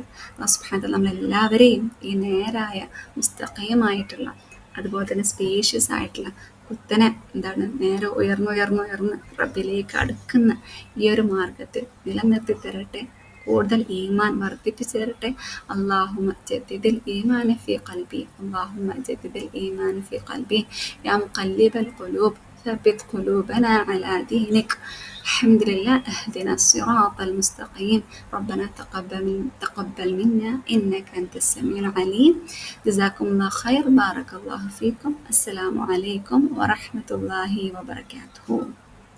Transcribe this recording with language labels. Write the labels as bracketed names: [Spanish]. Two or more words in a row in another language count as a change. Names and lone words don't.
[Arabic] الله سبحانه وتعالى [Malayalam] നമ്മളെല്ലാവരെയും ഈ നേരായ മുസ്തഖീമായിട്ടുള്ള, അതുപോലെ തന്നെ സ്പേഷ്യസ് ആയിട്ടുള്ള, കുത്തനെ നേരെ ഉയർന്ന് റബ്ബിലേക്ക് അടുക്കുന്ന ഈ ഒരു മാർഗത്തിൽ നിലനിർത്തി തരട്ടെ. കൂടുതൽ ഈമാൻ വർദ്ധിപ്പിച്ചു തരട്ടെ. [Arabic] اللهم جدد الإيمان في قلبي، اللهم جدد الإيمان في قلبي، يا مقلب القلوب ثبت قلوبنا على دينك. الحمد لله. اهدنا الصراط المستقيم. ربنا تقبل منا إنك أنت السميع العليم. جزاكم الله خير. بارك الله فيكم. السلام عليكم ورحمة الله وبركاته.